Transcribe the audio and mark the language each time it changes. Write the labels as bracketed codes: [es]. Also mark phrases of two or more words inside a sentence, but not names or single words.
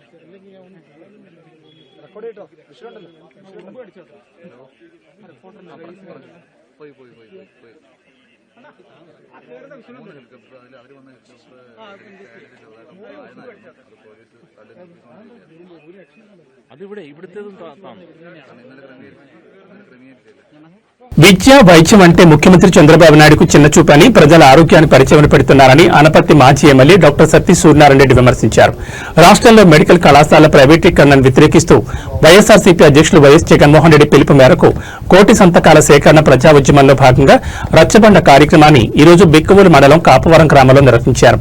[ml] റെക്കോർഡ് ചെയ്തോ വിഷയമുണ്ടല്ലോ പോയി പോയി പോയി പോയി അതിവിടെ ഇവിടുത്തേതും [te] విద్య వైద్యం అంటే ముఖ్యమంత్రి చంద్రబాబు నాయుడుకు చిన్నచూపని ప్రజల ఆరోగ్యాన్ని పరిచయం పెడుతున్నారని అనపర్తి మాజీ ఎమ్మెల్యే డాక్టర్ సత్తి సూర్యనారాయణ రెడ్డి విమర్శించారు. రాష్ట్రంలో మెడికల్ కళాశాల ప్రైవేటీకరణను వ్యతిరేకిస్తూ వైఎస్ఆర్సీపీ అధ్యక్షులు వైఎస్ జగన్మోహన్ రెడ్డి పిలుపు మేరకు కోటి సంతకాల సేకరణ ప్రజా ఉద్యమంలో భాగంగా రచ్చబండ కార్యక్రమాన్ని ఈరోజు బిక్కవూరు మండలం కాపవరం గ్రామంలో నిర్వహించారు.